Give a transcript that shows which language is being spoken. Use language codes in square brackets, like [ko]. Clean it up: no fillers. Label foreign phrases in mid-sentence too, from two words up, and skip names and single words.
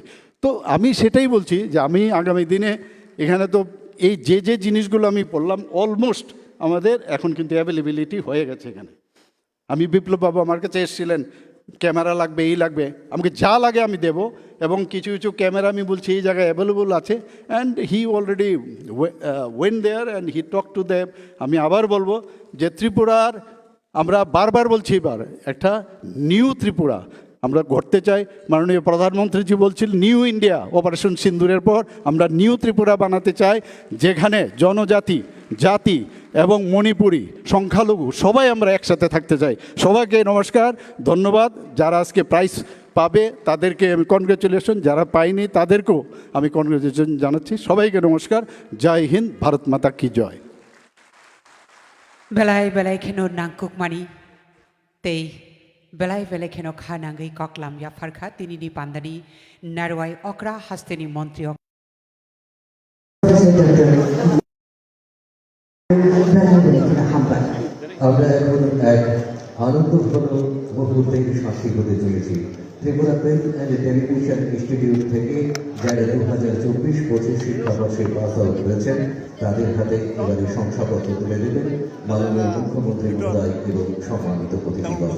[bn] তো আমি সেটাই বলছি যে আমি আগামী দিনে এখানে তো এই যে জিনিসগুলো আমি বললাম অলমোস্ট আমাদের এখন কিন্তু অ্যাভেলেবিলিটি হয়ে গেছে এখানে। আমি বিপ্লব বাবু আমার কাছে এসেছিলেন, ক্যামেরা লাগবে, এই লাগবে, আমাকে যা লাগে আমি দেব। এবং কিছু কিছু ক্যামেরা আমি বলছি এই জায়গায় অ্যাভেলেবল আছে, [en] and he already went there and he talk to them. [bn] আমি আবার বলবো যে ত্রিপুরার, আমরা বারবার বলছি, এবার একটা নিউ ত্রিপুরা আমরা গড়তে চাই। মাননীয় প্রধানমন্ত্রীজি বলছিল নিউ ইন্ডিয়া, অপারেশন সিন্দুরের পর আমরা নিউ ত্রিপুরা বানাতে চাই, যেখানে জনজাতি, জাতি এবং মণিপুরি, সংখ্যালঘু সবাই আমরা একসাথে থাকতে চাই। সবাইকে নমস্কার, ধন্যবাদ। যারা আজকে প্রাইজ পাবে তাদেরকে আমি কনগ্রেচুলেশন, যারা পাইনি তাদেরকেও আমি কনগ্রেচুলেশন জানাচ্ছি। সবাইকে নমস্কার। [hi] जय हिन्द, भारत माता की जय। [trp] Belai belai keno nangkuk mani, tei belai belai keno kha nangai koklam ya farkha tini ni pandani narwai okra hasteni montri [bn] আমরা এখন এক আনন্দঘন মুহূর্তের সাক্ষী হতে চলেছি। ত্রিপুরা প্রেস অ্যান্ড টেলিভিশন ইনস্টিটিউট থেকে যারা 2024-25 শিক্ষাবর্ষে [en] pass out [bn] করেছেন তাদের হাতে এবারে শংসাপত্র তুলে দেবেন মাননীয় মুখ্যমন্ত্রী মহোদয় এবং সম্মানিত অতিথিবর্গ।